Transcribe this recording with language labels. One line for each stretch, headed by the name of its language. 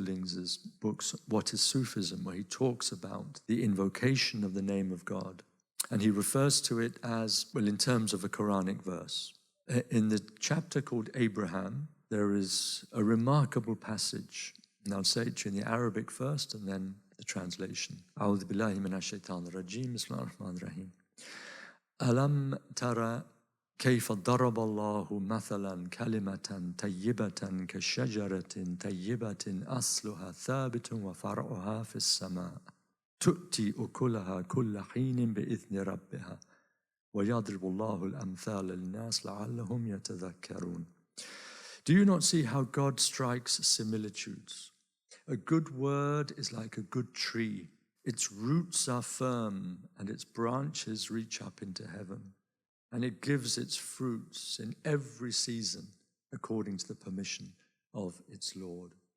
English: Lings's books, What is Sufism, where he talks about the invocation of the name of God. And he refers to it as, well, in terms of a Qur'anic verse. In the chapter called Abraham, there is a remarkable passage. And I'll say it to you in the Arabic first and then the translation.
Arabic: A'udhu billahi minash shaitanir rajim. Bismillahir rahmanir rahim. Alam tara كيف ضرب الله مثلا كلمة طيبة كشجرة طيبة أصلها ثابت وفرعها في السماء تؤتي أكلها كل حين بإذن ربها ويضرب الله الأمثال للناس لعلهم يتذكرون.
English: Do you not see how God strikes similitudes? A good word is like a good tree. Its roots are firm and its branches reach up into heaven. And it gives its fruits in every season according to the permission of its Lord.